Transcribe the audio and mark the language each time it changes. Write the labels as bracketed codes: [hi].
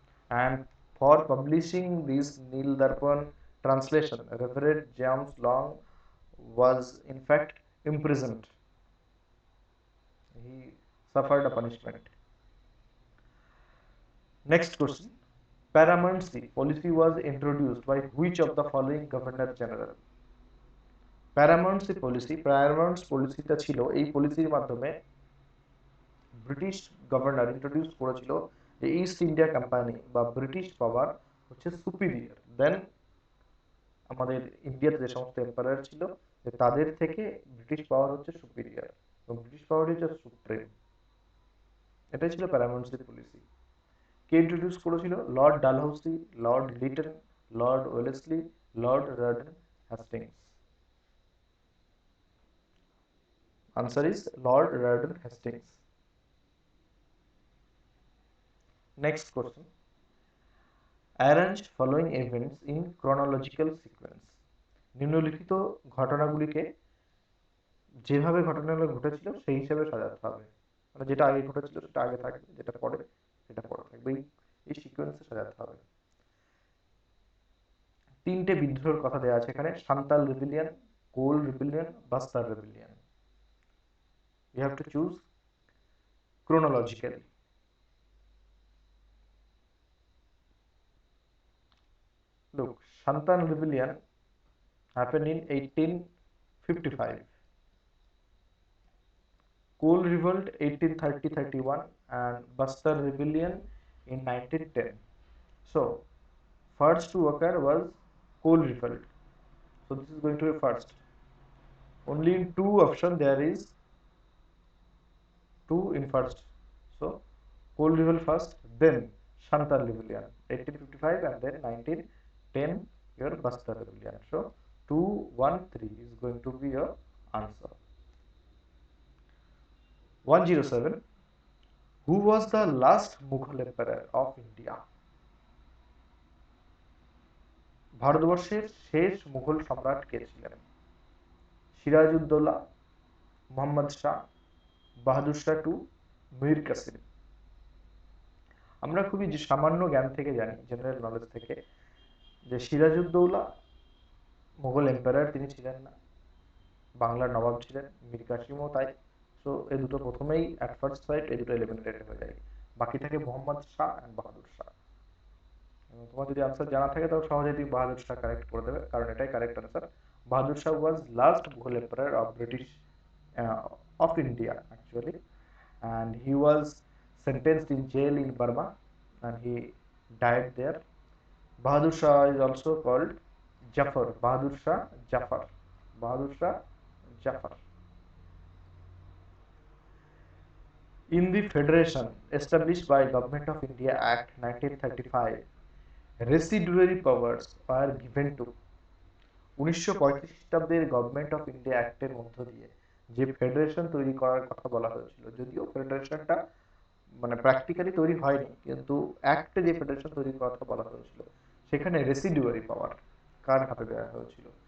[en] And for publishing this Nil Darpan translation, Reverend James Long was in fact imprisoned. He suffered a punishment. Next question. Paramountcy policy was introduced by which of the following Governor General? [bn] প্যারামাউন্টসি policy, প্যারামাউন্টস পলিসিটা ছিল, এই পলিসির মাধ্যমে British governor introduce করেছিল যে east India company বা British পাওয়ার হচ্ছে superior দেন আমাদের ইন্ডিয়াতে যে সমস্ত এম্পায়ার ছিল, যে তাদের থেকে ব্রিটিশ পাওয়ার হচ্ছে সুপিরিয়র এবং ব্রিটিশ পাওয়ার হচ্ছে সুপ্রিম। এটাই ছিল প্যারামাউন্টসি পলিসি। কে ইন্ট্রোডিউস করেছিল? Lord Dalhousie, Lord Liton, Lord Wellesley, Lord রাডন Hastings. [en] Answer is Lord Randall Hastings. Next question. Arrange following events in chronological sequence. [bn] নিম্নলিখিত ঘটনাগুলিকে যেভাবে ঘটনাগুলো ঘটেছিল সেই হিসাবে সাজাতে হবে। মানে যেটা আগে ঘটেছিল সেটা আগে থাকবে, যেটা পরে সেটা পরে থাকবে, এই সিকোয়েন্সে সাজাতে হবে। তিনটে বিদ্রোহের কথা দেওয়া আছে এখানে: সান্তাল রেবিলিয়ন, কোল রেবিলিয়ন, Bastar রেবিলিয়ন। [en] You have to choose chronologically. Look, Santan rebellion happened in 1855. Coal revolt 1830-31 and Bastar rebellion in 1910. So, first to occur was coal revolt. So this is going to be first. Only in two options there is two in first. So coal revolt first, then Santan rebellion 1855 and then 1910 your Bastar rebellion. So 213 is going to be your answer. 107. Who was the last Mughal emperor of India? [bn] ভারতবর্ষের শেষ মুঘল সম্রাট কে ছিলেন? Sirajuddaulah, Mohammad Shah, Bahadur Shah two, Mir Qasim. আমরা খুবই সামান্য জ্ঞান থেকে জানি, জেনারেল নলেজ থেকে, যে সিরাজউদ্দৌলা মুঘল এম্পায়ার তিনি ছিলেন না, বাংলার নবাব ছিলেন, মীর কাসিমও তাই। সো এই দুটো প্রথমেই অ্যাট ফার্স্ট সাইট এই দুটো এলিমিনেটেড হয়ে যায়, বাকি থাকে মোহাম্মদ শাহ এন্ড বাহাদুর শাহ। তোমার যদি আনসার জানা থাকে তাহলে সহজেই তুমি বাহাদুর শাহ কারেক্ট করে দেবে, কারণ এটাই correct answer. [en] Bahadur Shah was last Mughal empire of British of India actually, and he was sentenced in jail in Burma and he died there. Bahadur Shah is also called Jafar, Bahadur Shah Jafar, Bahadur Shah Jafar. In the federation established by Government of India Act 1935, residuary powers were given to [bn] 1935 খ্রিস্টাব্দের government of India অ্যাক্টের মধ্য দিয়ে যে federation তৈরি করার কথা বলা হয়েছিল, যদিও ফেডারেশনটা মানে প্র্যাকটিক্যালি তৈরি হয়নি, কিন্তু অ্যাক্টে যে ফেডারেশন তৈরি করার কথা বলা হয়েছিল সেখানে রেসিডুয়ারি পাওয়ার কার হাতে দেওয়া হয়েছিল?